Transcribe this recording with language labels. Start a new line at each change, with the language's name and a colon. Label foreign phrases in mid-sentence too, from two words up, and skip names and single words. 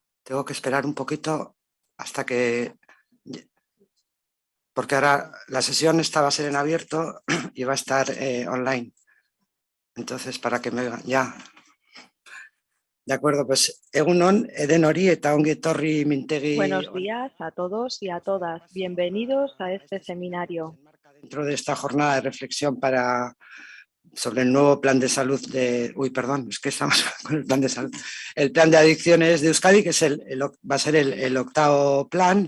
Spanish: Tengo que esperar un poquito hasta que... Porque ahora la sesión esta va a ser en abierto y va a estar online. Entonces, para que me oigan ya. De acuerdo, pues
Basque: egunon, eden hori eta ongi etorri mintegi.
Spanish: Buenos días a todos y a todas. Bienvenidos a este seminario. Dentro de esta jornada de reflexión sobre el nuevo plan de salud es que estamos con el plan de salud. El plan de adicciones de Euskadi, que va a ser el octavo plan.